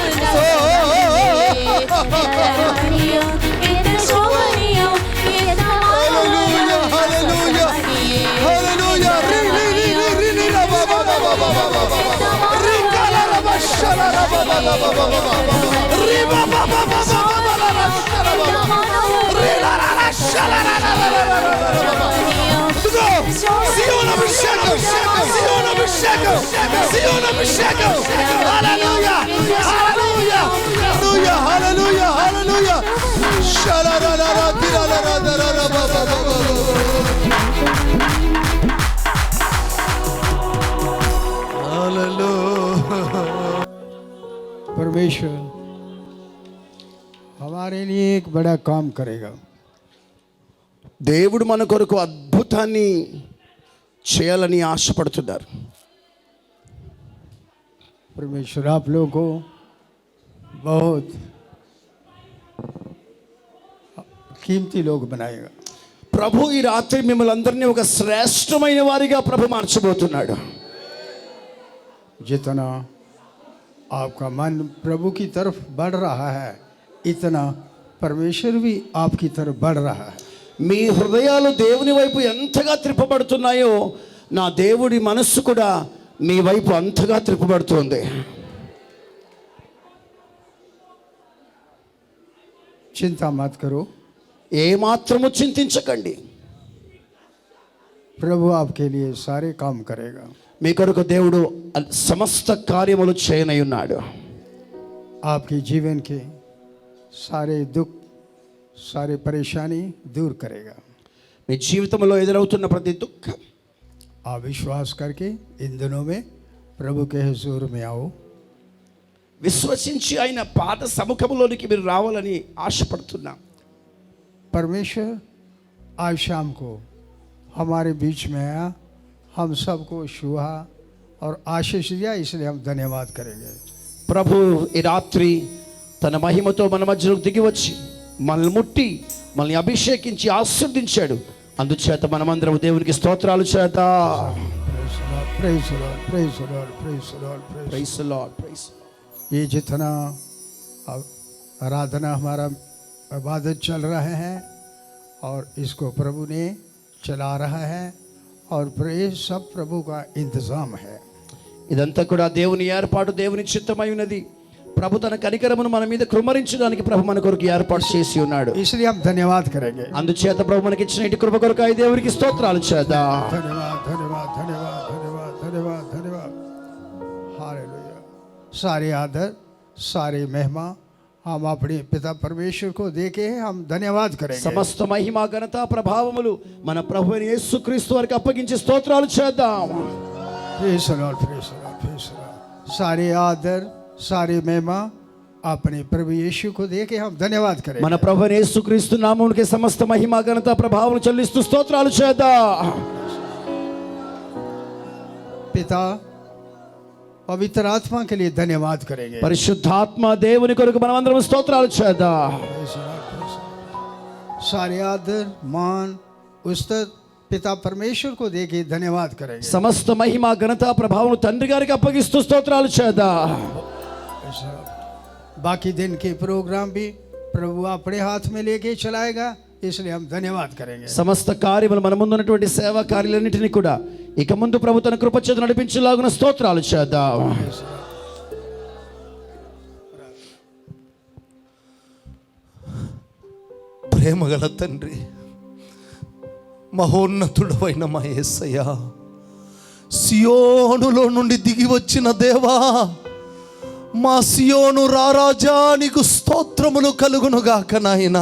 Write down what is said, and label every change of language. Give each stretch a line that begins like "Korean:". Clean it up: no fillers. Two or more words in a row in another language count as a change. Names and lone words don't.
Telugu: హల్లెలూయా హల్లెలూయా సియోను అభిషేకం సియోను అభిషేకం సియోను అభిషేకం హల్లెలూయా హల్లెలూయా హల్లెలూయా హల్లెలూయా హల్లెలూయా షలరరర తిరరరరర
Hindi: परमेश्वर हमारे लिए एक बड़ा काम करेगा।
Telugu: దేవుడు మన కొరకు అద్భుతాన్ని చేయాలని ఆశపడుతున్నారు.
Hindi: परमेश्वर आप लोगों को बहुत कीमती लोग बनाएगा।
Telugu: ప్రభు ఈ రాత్రి మిమ్మల్ని అందరినీ ఒక శ్రేష్టమైన వారిగా ప్రభు మార్చబోతున్నాడు.
Hindi: जितना आपका मन प्रभु की तरफ बढ़ रहा है, इतना परमेश्वर भी आपकी तरफ बढ़ रहा है।
Telugu: మీ హృదయాలు దేవుని వైపు ఎంతగా త్రిప్పబడుతున్నాయో నా దేవుడి మనస్సు కూడా మీ వైపు అంతగా త్రిప్పబడుతుంది.
Hindi: चिंता मत करो,
Telugu: ఏమాత్రము చింతించకండి.
Hindi: प्रभु आपके लिए सारे काम करेगा।
Telugu: మీ కొరకు దేవుడు సమస్త కార్యములు చేయనై ఉన్నాడు.
Hindi: आपके जीवन के सारे दुख, सारे परेशानी दूर करेगा।
Telugu: మీ జీవితంలో ఎదురవుతున్న ప్రతి దుఃఖం
Hindi: आप विश्वास करके इन दिनों में प्रभु के हुजूर में आओ।
Telugu: విశ్వసించి ఆయన పాద సముఖంలోనికి మీరు రావాలని ఆశపడుతున్నాం.
Hindi: परमेश्वर आज शाम को हमारे बीच में आया, हम सबको छुआ और आशीष दिया, इसलिए हम धन्यवाद करेंगे।
Telugu: ప్రభు ఈ రాత్రి తన మహిమతో మన మధ్యలోకి దిగి వచ్చి మనల్ని ముట్టి మనల్ని అభిషేకించి ఆశీర్వదించాడు. అందుచేత మనమందరం దేవునికి స్తోత్రాలు చేద్దాం.
English: Praise the Lord, praise the Lord, praise the Lord, praise the Lord, praise the Lord। Praise the Lord, praise.
Hindi: ये जितना आराधना हमारा इबादत चल रहे हैं और इसको प्रभु ने चला रहा है और ये सब प्रभु का इंतज़ाम है।
Telugu: ఇదంతా కూడా దేవుని ఏర్పాటు, దేవుని చిత్తమై ఉన్నది. ప్రభు తన కనికరమును మన మీద కృమ్మరించడానికి ప్రభు మన కొరకు ఏర్పాటు చేసి ఉన్నాడు.
Hindi: इसलिए हम धन्यवाद करेंगे।
Telugu: అందుచేత ప్రభు మనకి ఇచ్చిన ఇటు కృప కొరకు ఈ దేవునికి స్తోత్రాలు చేద్దాం.
Hindi: धन्यवाद धन्यवाद धन्यवाद धन्यवाद धन्यवाद धन्यवाद। हालेलुया। सारे आदर, सारे महिमा हम अपने पिता परमेश्वर को देके हम धन्यवाद करेंगे।
Telugu: సమస్త మహిమ ఘనత ప్రభావములు మన ప్రభు అయిన యేసుక్రీస్తు వారికి అప్పగించి స్తోత్రాలు చేద్దాం.
English: Praise the Lord, praise the Lord, praise the Lord.
Hindi: सारे आदर, सारे महिमा अपने प्रभु यीशु को देके हम धन्यवाद करेंगे।
Telugu: మన ప్రభు అయిన యేసుక్రీస్తు నామమునకే సమస్త మహిమ ఘనత ప్రభావములు చెల్లిస్తూ స్తోత్రాలు చేద్దాం.
Hindi: पिता पवित्र आत्मा के लिए धन्यवाद करेंगे।
Telugu: పరిశుద్ధాత్మ దేవుని కొరకు మనమందరం స్తోత్రాలు చేద్దాం.
English: Praise the Lord, praise the Lord.
Hindi: सारे आदर, मान, उस्तत पिता परमेश्वर को देके धन्यवाद करेंगे।
Telugu: సమస్త మహిమ ఘనత ప్రభావం తండ్రి గారికి అప్పగిస్తూ స్తోత్రాలు చేద్దాం.
Hindi: बाकी दिन के प्रोग्राम भी प्रभु अपने हाथ में लेके चलाएगा, इसलिए हम धन्यवाद करेंगे।
Telugu: సమస్త కార్యములు మన ముందు ఉన్నటువంటి సేవా కార్యాలన్నింటినీ కూడా ఇక ముందు ప్రభు తన కృప చేత నడిపించేలాగున స్తోత్రాలు చేద్దాం. ప్రేమగల తండ్రి, మహోన్నతుడవైన మా యేసయ్య, సియోనులో నుండి దిగి వచ్చిన దేవా, మా సియోను రారాజా, నీకు స్తోత్రములు కలుగునుగాక నాయనా.